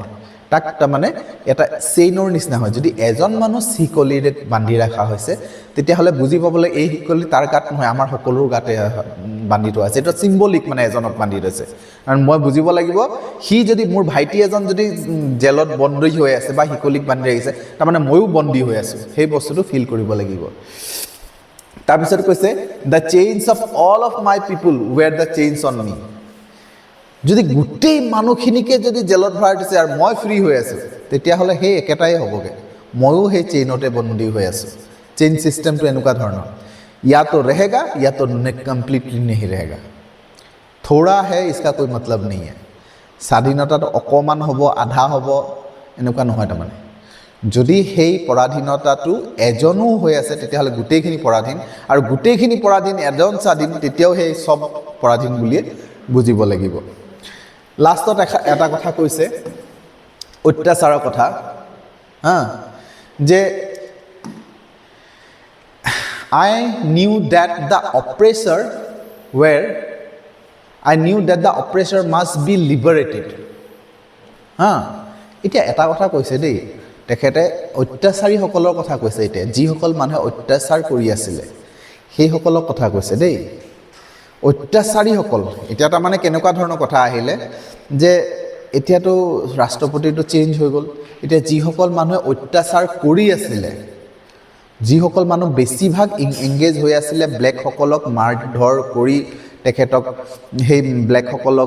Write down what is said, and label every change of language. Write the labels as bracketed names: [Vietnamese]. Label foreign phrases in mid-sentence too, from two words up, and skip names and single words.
[Assamese] তাক তাৰমানে এটা চেইনৰ নিচিনা হয় যদি এজন মানুহ শিকলিৰে বান্ধি ৰখা হৈছে তেতিয়াহ'লে বুজি পাবলৈ এই শিকলি তাৰ গাত নহয় আমাৰ সকলোৰ গাতে বান্ধি থোৱা আছে এটা চিম্বলিক মানে এজনক বান্ধি থৈছে কাৰণ মই বুজিব লাগিব সি যদি মোৰ ভাইটি এজন যদি জেলত বন্দী হৈ আছে বা শিকলিক বান্ধি ৰাখিছে তাৰমানে ময়ো বন্দী হৈ আছোঁ সেই বস্তুটো ফিল কৰিব লাগিব তাৰপিছত কৈছে [English] the chains of all of my people were the chains on me [Assamese] যদি গোটেই মানুহখিনিকে যদি জেলত ভৰাই দিছে আৰু মই ফ্ৰী হৈ আছোঁ তেতিয়াহ'লে সেই একেটাই হ'বগৈ ময়ো সেই চেইনতে বন্দী হৈ আছোঁ চেইন ছিষ্টেমটো এনেকুৱা ধৰণৰ [Hindi] या तो रहेगा या तो कम्प्लीटली नहीं रहेगा थोड़ा है इसका कोई मतलब नहीं है [Assamese] স্বাধীনতাটো অকণমান হ'ব আধা হ'ব এনেকুৱা নহয় তাৰমানে যদি সেই পৰাধীনতাটো এজনো হৈ আছে তেতিয়াহ'লে গোটেইখিনি পৰাধীন আৰু গোটেইখিনি পৰাধীন এজন স্বাধীন তেতিয়াও সেই সব পৰাধীন বুলিয়ে বুজিব লাগিব লাষ্টত এটা কথা কৈছে অত্যাচাৰৰ কথা যে [English] I knew that the oppressor must be liberated. [Assamese] এতিয়া এটা কথা কৈছে দেই তেখেতে অত্যাচাৰীসকলৰ কথা কৈছে এতিয়া যিসকল মানুহে অত্যাচাৰ কৰি আছিলে সেইসকলৰ কথা কৈছে দেই অত্যাচাৰীসকল এতিয়া তাৰমানে কেনেকুৱা ধৰণৰ কথা আহিলে যে এতিয়াতো ৰাষ্ট্ৰপতিটো চেঞ্জ হৈ গ'ল এতিয়া যিসকল মানুহে অত্যাচাৰ কৰি আছিলে যিসকল মানুহ বেছিভাগ এংগেজ হৈ আছিলে ব্লেকসকলক মাৰধৰ কৰি তেখেতক সেই ব্লেকসকলক